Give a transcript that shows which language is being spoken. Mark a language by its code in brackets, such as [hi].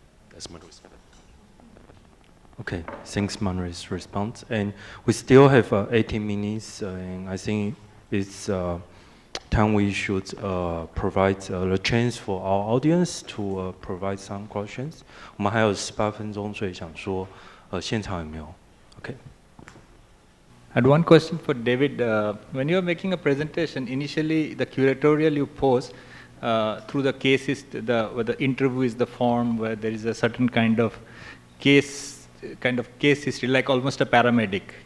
[en] That's my response. Okay, thanks, Manray's response. And we still have 18 minutes, and I think it's time we should provide the chance for our audience to provide some questions. [zh] 我们还有18分钟，所以想说，现场有没有 ？Okay. [en] I had one question for David. When you're making a presentation, initially the curatorial you pose through the cases, where the interview is the form, where there is a certain kind of case history, like almost a paramedic.